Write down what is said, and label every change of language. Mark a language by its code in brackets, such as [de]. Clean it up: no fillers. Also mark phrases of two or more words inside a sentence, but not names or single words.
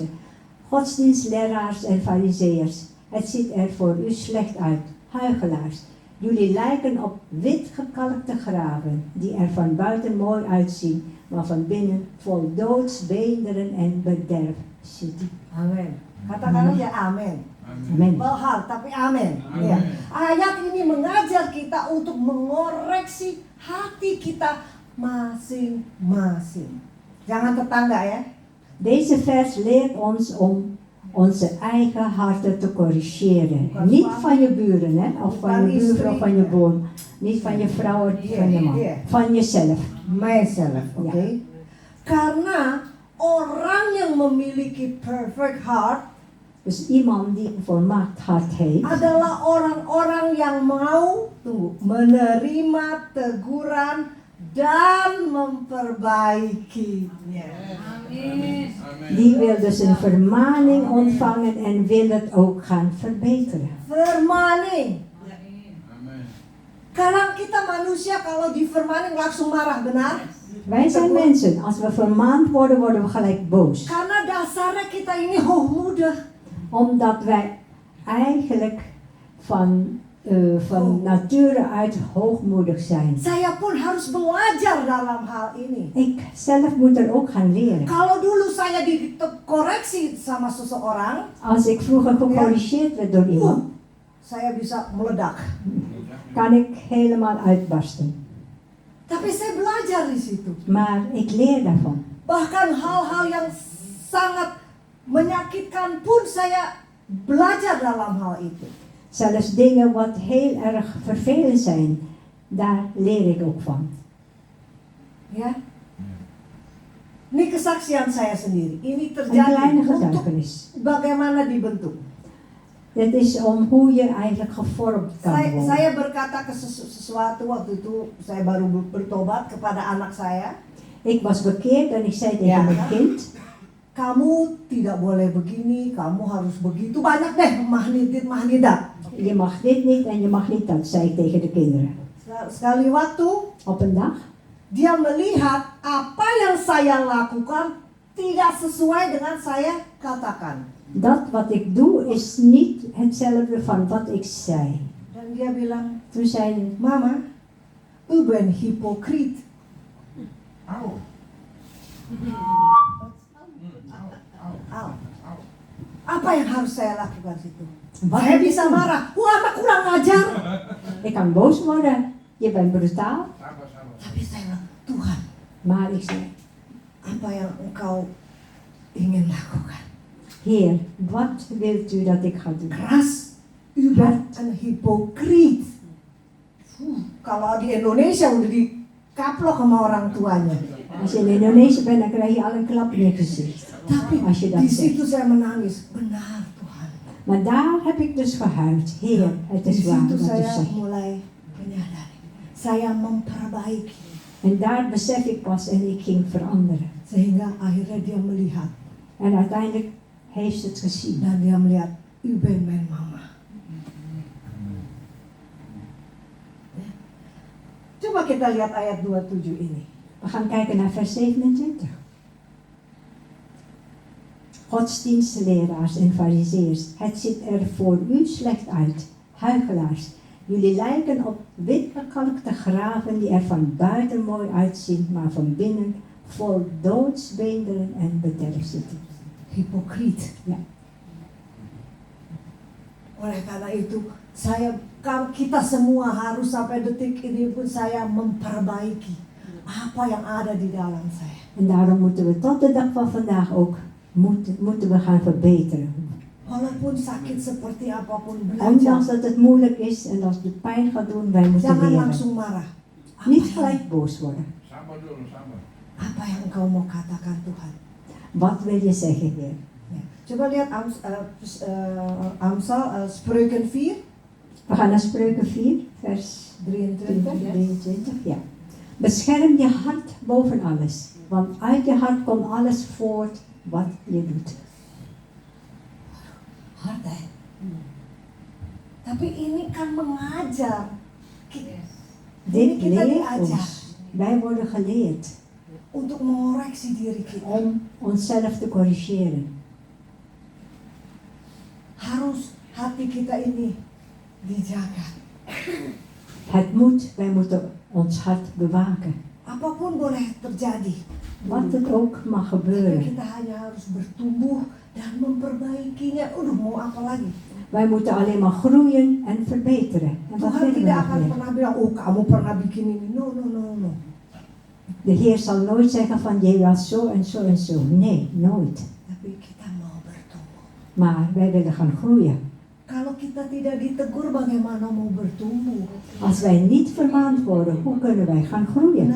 [nl] Godsdienstleraars en fariseeërs, het ziet er voor u slecht uit, huigelaars. Jullie lijken op wit gekalkte graven, die er van buiten mooi uitzien, maar van binnen vol doodsbeenderen en bederf zitten. [id] Amin. Katakan aja amin. [nl] Amen. Wel hard, [id] tapi amin. Amin. Ya. Ayat ini mengajar kita untuk mengoreksi hati kita masing-masing. Jangan tetangga ya. [nl] Deze vers leert ons om onze eigen harten te corrigeren. [id] Bukan [nl] Niet [id] suami. [nl] van je buren, hè? Of van [id] Bukan [nl] je buurvrouw, [id] istri. [nl] van je boom. Niet van je vrouw, of van je man. [id] Iya. [nl] Van jezelf. [en] Myself, oké? [nl] Ja. [id] Karena orang yang memiliki [en] perfect heart [nl] Dus iemand die een volmaakt hart heeft, [id] adalah orang-orang yang mau menerima teguran dan memperbaikinya. [nl] die wil dus een vermaning ontvangen en wil het ook gaan verbeteren. Vermaning. [id] Kadang kita manusia kalau difirmanin langsung marah, benar? [nl] Wij zijn mensen. Als we vermaand worden, worden we gelijk boos. [id] Karena dasarnya kita ini hoogmoedig. [nl] Omdat wij eigenlijk van nature uit hoogmoedig zijn. [id] Saya pun harus belajar dalam hal ini. [nl] Ik zelf moet er ook gaan leren. [id] Kalau dulu saya dikoreksi sama seseorang, [nl] Als ik vroeger gecorrigeerd werd door iemand, [id] saya bisa meledak. [nl] kan ik helemaal uitbarsten. [id] Tapi saya belajar di situ. [nl] Maar ik leer daarvan. [id] Bahkan hal-hal yang sangat menyakitkan pun saya belajar dalam hal itu. [nl] Zelfs dingen wat heel erg vervelend zijn, daar leer ik ook van. [id] Ya. Ini kesaksian saya sendiri. Ini [nl] Een [id] terjadi [nl] kleine [id] untuk [nl] getuigenis. [id] bagaimana dibentuk. [nl] Het is om hoe je eigenlijk gevormd kan worden. [id] Saya berkata ke sesuatu waktu itu, saya baru bertobat kepada anak saya. [nl] Ik was bekeerd en ik zei tegen Ja. mijn kind, [id] Kamu tidak boleh begini, kamu harus begitu. Banyak deh mahnidat. [nl] je mag dit niet en je mag niet dat, zei ik tegen de kinderen. [id] Sekali waktu [nl] Op een dag, [id] dia melihat apa yang saya lakukan tidak sesuai dengan saya katakan. [nl] dat wat ik doe is niet hetzelfde van wat ik zei. [id] Dan dia bilang, [nl] Toen zei hij, Mama, u bent hypocriet. Au. Au. [id] Apa yang harus saya lakukan situ? [nl] wat [id] Saya [nl] moet ik [id] bisa [nl] doen? [id] marah. Wah, anak kurang ajar. [nl] Ik kan boos worden, je bent brutaal. [id] Sabar, sabar. Tapi saya bilang, Tuhan, [nl] Maar ik zei, [id] apa yang engkau ingin lakukan? [nl] Heer, wat wilt u dat ik ga doen? Keras, u bent een hypocriet. [id] Kalau di Indonesia udah dikaplok sama orang tuanya. [nl] Als je in Indonesië bent, dan krijg je al een klap in je gezicht. [id] Tapi [nl] Als je dat [id] di [nl] zegt. [id] situ saya menangis. Benar Tuhan. [nl] Maar daar heb ik dus gehuild. Heer, het [id] Di [nl] is waar [id] situ [nl] wat u [id] saya [nl] zegt. [id] mulai menyadari. Saya memperbaiki. [nl] En daar besef ik pas en ik ging veranderen. [id] Sehingga akhirnya dia melihat. [nl] En uiteindelijk heeft ze het gezien. [id] Dan dia melihat, [nl] u bent mijn mama. Ya. [id] Coba kita lihat ayat 27 ini. [nl] We gaan kijken naar vers 27. Godsdienstleraars en fariseërs, het ziet er voor u slecht uit, huichelaars. Jullie lijken op witgekalkte graven die er van buiten mooi uitzien, maar van binnen vol doodsbeenderen en bederf zitten. Hypocriet. Ja. [id] Oleh karena itu, kita semua harus sampai detik ini pun saya memperbaiki apa yang ada di dalam saya. [nl] En daarom moeten we tot de dag van vandaag ook moeten we gaan verbeteren. [id] Walaupun sakit seperti apapun, [nl] Ondanks [id] belajar. [nl] dat het moeilijk is en als het pijn gaat doen, wij moeten [id] Jangan [nl] leren. [id] langsung marah. [nl] Niet gelijk boos worden. [id] Sabar dulu, sabar. Apa yang engkau mau katakan Tuhan? [nl] Wat wil je zeggen, Heer? [id] Ya. Coba lihat Amsal, [nl] Spreuken 4, We gaan naar Spreuken 4, vers 23. 23. Ja. Bescherm je hart boven alles, want uit je hart komt alles voort wat je doet. Hard hè? [id] Tapi ini kan mengajar. Ini [nl] Dit [id] kita [nl] leert [id] diajar [nl] ons. Wij worden geleerd [id] untuk mengoreksi diri kita. [nl] om onszelf te corrigeren. [id] Harus hati kita ini dijaga. [nl] Het moet, wij moeten ons hart bewaken. [id] Apapun boleh terjadi. [nl] Wat het ook mag [id] Tapi [nl] gebeuren. [id] kita hanya harus bertumbuh dan memperbaikinya. Mau apa lagi? [nl] Wij moeten alleen maar groeien en verbeteren. En wat [id] Tuhan [nl] willen we [id] tidak [nl] nog [id] akan [nl] meer? [id] pernah bilang, oh kamu pernah bikin ini. [en] No. [nl] De Heer zal nooit zeggen van je was zo en zo en zo. Nee, nooit. [id] Tapi kita mau bertumbuh. [nl] Maar wij willen gaan groeien. [id] Kalau kita tidak ditegur, bagaimana mau bertumbuh? [nl] Als wij niet vermaand worden, hoe kunnen wij gaan groeien?